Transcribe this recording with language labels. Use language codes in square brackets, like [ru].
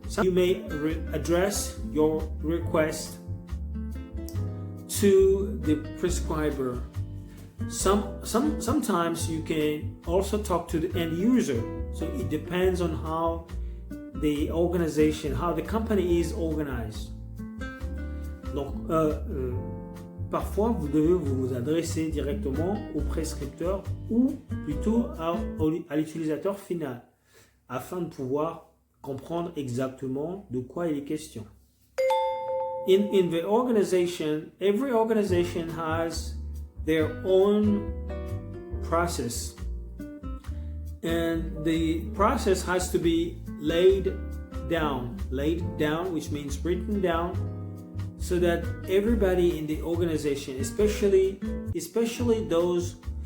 [en] So you may address your request to the prescriber. Sometimes you can also talk to the end user. So it depends on how the organization, how the company is organized. [fr] Donc, parfois, vous devez vous adresser directement au prescripteur ou plutôt à l'utilisateur final afin de pouvoir comprendre exactement de quoi il est question. [en] In the organization, every organization has their own process, and the process has to be laid down, which means written down, so that everybody in the organization, especially those